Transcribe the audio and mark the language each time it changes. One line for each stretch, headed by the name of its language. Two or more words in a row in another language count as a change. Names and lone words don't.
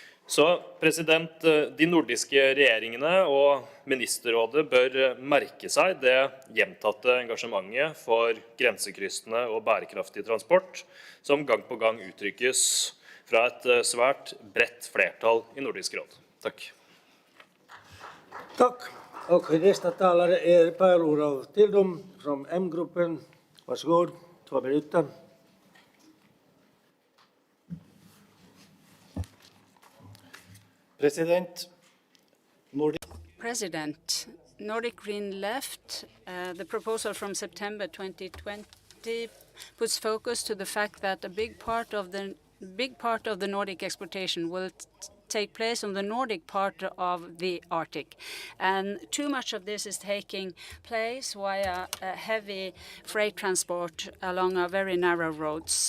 Norwegian: Så de nordiske regjeringene og ministerrådet bør merke seg det gjentatte engasjementet for grensekryssende og bærekraftig transport, som gang på gang uttrykkes fra et svært bredt flertall i Nordisk råd. Takk.
Swedish: Tack. Och nästa talare är Per-Olof Tildum från M-gruppen. Varsågod, 2 minuter.
English: President, Nordic Green Left, the proposal from September 2020 puts focus to the fact that a big part of the Nordic exportation will take place on the Nordic part of the Arctic. And too much of this is taking place via heavy freight transport along our very narrow roads.